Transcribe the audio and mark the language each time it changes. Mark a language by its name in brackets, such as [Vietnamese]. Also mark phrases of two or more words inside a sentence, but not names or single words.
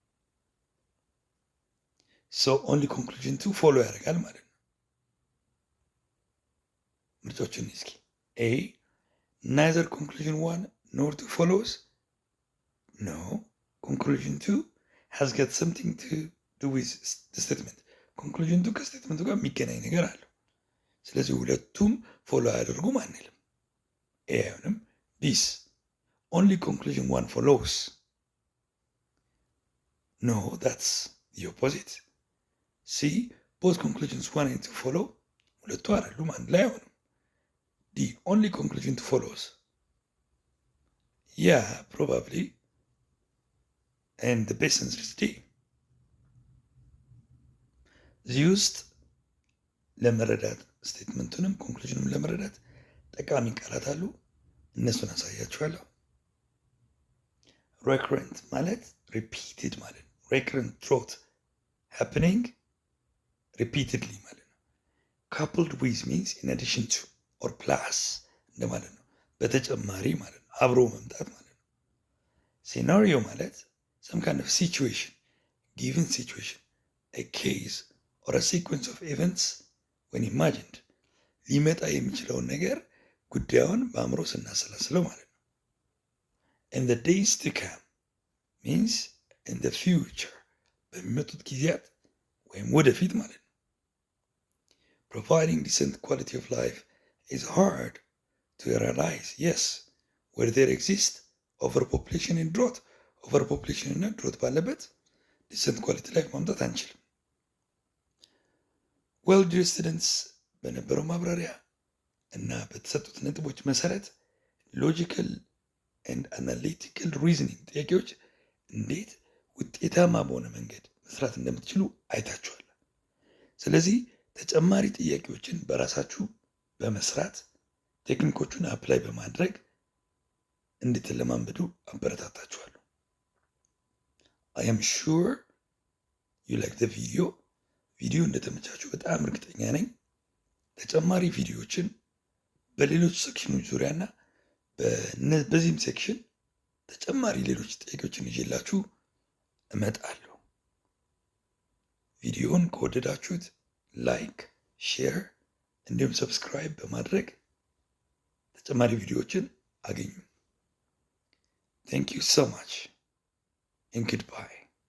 [English] so only [Amharic] ኮንክሉዥንቱ ፎሎ ያደርጋል ማለት ነው። ምርጫዎችን እስኪ ኤ [English] neither conclusion 1 nor 2 follows. No, conclusion 2 has got something to do with the statement. [Amharic] conclusion 2 ከስቴትመንቱ ጋር የሚገናኝ ነገር አለው። ስለዚህ ሁለቱም ፎሎ አያደርጉም አንልም። ኤ አይሆንም። ቢስ [English] only conclusion 1 follows. No, that's the opposite. C both conclusions 1 and 2 follow. [Amharic] ሁለቱ አይደሉም አንድ ላይ አይሆንም። [English] The only conclusion to follows. Yeah, probably. And the best answer is D. [Amharic] እዚህ ውስጥ ለመረዳት ስቴትመንቱንም ኮንክሉዥንም ለመረዳት ጠቃሚ ቃላት አሉ። እነሱን አሳያችኋለሁ። recurrent ማለት repeated ማለት ነው። [English] recurrent drought happening repeatedly [Amharic] ማለት ነው። coupled [English] with means in addition to or plus [Amharic] እንደማለት ነው። በተጨማሪ ማለት ነው። አብሮ መምጣት ማለት ነው። ሴናሪዮ ማለት [English] some kind of situation, given situation, a case or a sequence of events when imagined [Amharic] ሊመጣ የሚችለውን ነገር ጉዳዩን በአእምሮ ስናሰላስለው ማለት ነው። [English] in the days to come means in the future [Amharic] በሚመጡት ጊዜያት ወይም ወደፊት ማለት ነው። [English] providing decent quality of life is hard to realize, yes, where there exists overpopulation and drought. [Amharic] overpopulation እና drought ባለበት [English] decent quality life [Amharic] ማምጣት አንችልም። [English] well dear [Amharic] students በነበረው ማብራሪያ እና በተሰጡት ነጥቦች መሰረት [English] logical and analytical reasoning [Amharic] ጥያቄዎች እንዴት ውጤታማ በሆነ መንገድ መስራት እንደምትችሉ አይታችኋል። ስለዚህ ተጨማሪ ጥያቄዎችን በራሳችሁ በመስራት ቴክኒኮቹን አፕላይ በማድረግ እንድትለማመዱ አበረታታችኋለሁ። [English] I am sure you like the video. [Amharic] ቪዲዮ እንደተመቻችሁ በጣም እርግጠኛ ነኝ። ተጨማሪ ቪዲዮዎችን በሌሎች ሴክሽኖች ዙሪያና በዚህም ሴክሽን ተጨማሪ ሌሎች ጥያቄዎችን ይዤላችሁ እመጣለሁ። ቪዲዮውን ከወደዳችሁት ላይክ፣ ሼር እንዲሁም ሰብስክራይብ በማድረግ ተጨማሪ ቪዲዮዎችን አገኙ። [English] Thank you so much and goodbye.